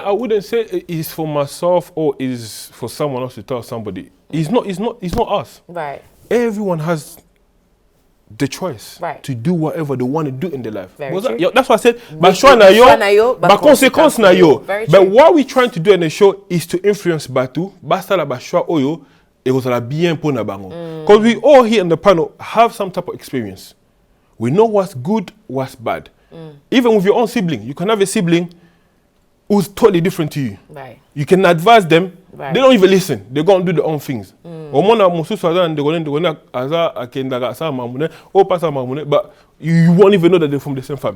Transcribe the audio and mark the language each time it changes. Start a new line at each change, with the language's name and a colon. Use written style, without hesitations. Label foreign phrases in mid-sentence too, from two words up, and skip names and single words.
English: I wouldn't say it's for myself or is for someone else to tell somebody. It's not us. Right. Everyone has the choice to do whatever they want to do in their life. That's why I said, but consequence
Lingala: na yo.
English: But what we're trying to do in the show is to influence
Lingala: Batu, basta la bashwa oyo,
English: it was
French: la bien pour
Lingala: na bango.
English: Because we all here in the panel have some type of experience. We know what's good, what's bad. Even with your own sibling, you can have a sibling who's totally different to you. Right. You can advise them. They don't even listen. They're going to do their own things. But you won't even know that they're from the same family.